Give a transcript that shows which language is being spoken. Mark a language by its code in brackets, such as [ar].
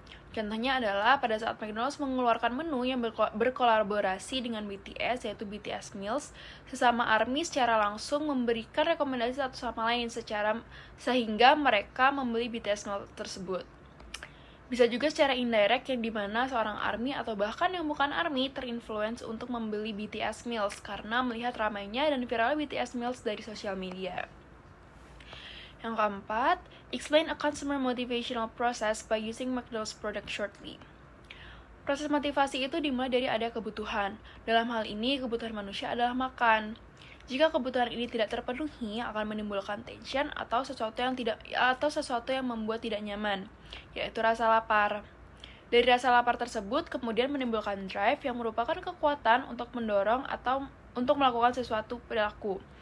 [id] Contohnya adalah pada saat McDonald's mengeluarkan menu yang berkolaborasi dengan BTS, yaitu BTS Meals, sesama ARMY secara langsung memberikan rekomendasi satu sama lain sehingga mereka membeli BTS Meals tersebut. Bisa juga secara indirect yang dimana seorang ARMY atau bahkan yang bukan ARMY terinfluence untuk membeli BTS Meals karena melihat ramainya dan viralnya BTS Meals dari sosial media. Yang keempat, [en] explain a consumer motivational process by using McDonald's product shortly. [id] Proses motivasi itu dimulai dari ada kebutuhan. Dalam hal ini, kebutuhan manusia adalah makan. Jika kebutuhan ini tidak terpenuhi, akan menimbulkan tension atau sesuatu yang membuat tidak nyaman, yaitu rasa lapar. Dari rasa lapar tersebut kemudian menimbulkan drive yang merupakan kekuatan untuk mendorong atau untuk melakukan sesuatu perilaku.